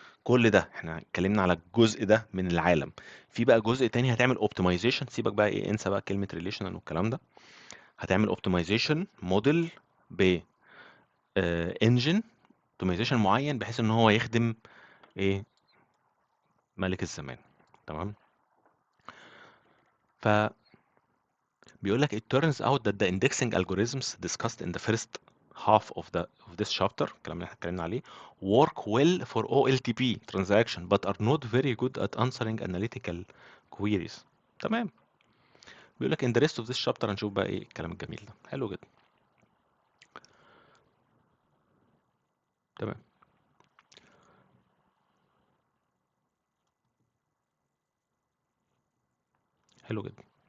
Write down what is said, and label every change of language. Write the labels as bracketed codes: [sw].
[ar] كل ده احنا اتكلمنا على الجزء ده من العالم. في بقى جزء تاني هتعمل اوبتمايزيشن، سيبك بقى ايه انسى بقى كلمة ريليشنال والكلام ده. هتعمل اوبتمايزيشن موديل ب انجن اوبتمايزيشن معين بحيث ان هو يخدم ايه ملك الزمان. تمام. فبيقول لك [en] it turns out that the indexing algorithms discussed in the first half of this chapter [ar] الكلام اللي احنا اتكلمنا عليه [en] work well for OLTP transaction but are not very good at answering analytical queries. [ar] تمام. بيقول لك [en] in the rest of this chapter [ar] هنشوف بقى ايه الكلام الجميل ده. حلو جدا. تمام. حلو جدا.